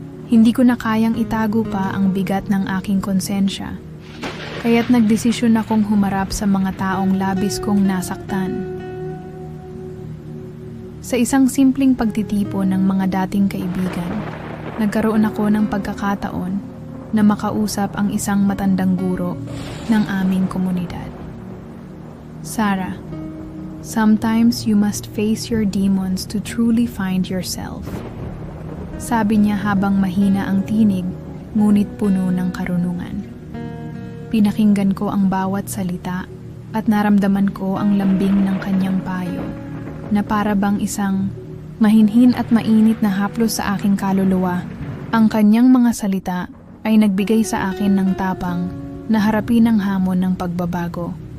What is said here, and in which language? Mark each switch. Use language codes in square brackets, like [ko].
[tl] Hindi ko na kayang itago pa ang bigat ng aking konsensya, kaya't nagdesisyon akong humarap sa mga taong labis kong nasaktan. Sa isang simpleng pagtitipon ng mga dating kaibigan, nagkaroon ako ng pagkakataon na makausap ang isang matandang guro ng aming komunidad. [en] Sarah, sometimes you must face your demons to truly find yourself. [tl] Sabi niya habang mahina ang tinig, ngunit puno ng karunungan. Pinakinggan ko ang bawat salita at naramdaman ko ang lambing ng kanyang payo, na para bang isang Mahinhin at mainit na haplos sa aking kaluluwa. Ang kanyang mga salita ay nagbigay sa akin ng tapang na harapin ang hamon ng pagbabago.